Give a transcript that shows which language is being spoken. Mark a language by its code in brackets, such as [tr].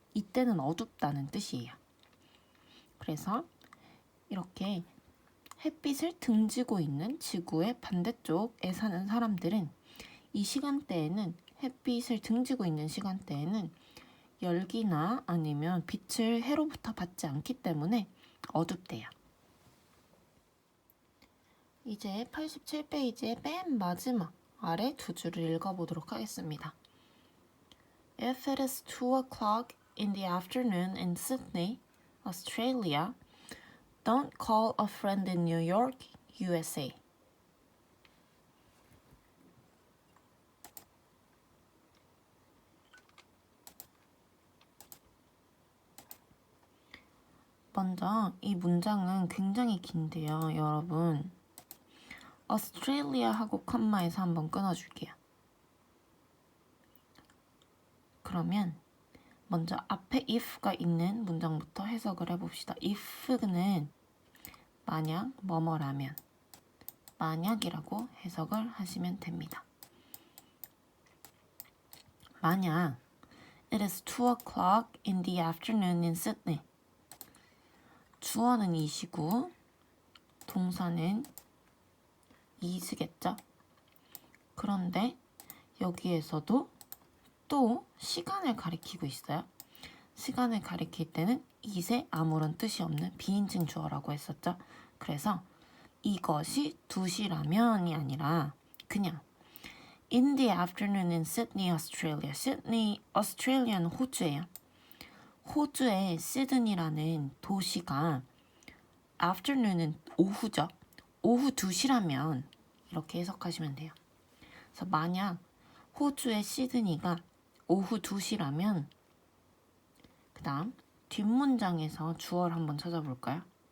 [ko] 이때는 어둡다는 뜻이에요. 그래서 이렇게 햇빛을 등지고 있는 지구의 반대쪽에 사는 사람들은 이 시간대에는 햇빛을 등지고 있는 시간대에는 열기나 아니면 빛을 해로부터 받지 않기 때문에 어둡대요. 이제 87페이지의 맨 마지막 아래 두 줄을 읽어보도록 하겠습니다. [en] If it is 2 o'clock in the afternoon in Sydney, Australia, don't call a friend in New York, USA. [ko] 먼저 이 문장은 굉장히 긴데요, 여러분. Australia하고 컴마에서 한번 끊어줄게요. 그러면 먼저 앞에 if가 있는 문장부터 해석을 해봅시다. if는 만약 뭐뭐라면, 만약이라고 해석을 하시면 됩니다. 만약 [en] it is 2 o'clock in the afternoon in Sydney. [ko] 주어는 이시고 동사는 is겠죠? 그런데 여기에서도 또 시간을 가리키고 있어요. 시간을 가리킬 때는 it에 아무런 뜻이 없는 비인칭 주어라고 했었죠. 그래서 이것이 2시라면이 아니라 그냥 [en] In the afternoon in Sydney, Australia. [ko] 시드니, 오스트레일리아는 호주예요. 호주의 시드니라는 도시가 afternoon은 오후죠. 오후 2시라면 이렇게 해석하시면 돼요. 그래서 만약 호주의 시드니가 오후 2시라면 그 다음 뒷문장에서 주어를 한번 찾아볼까요?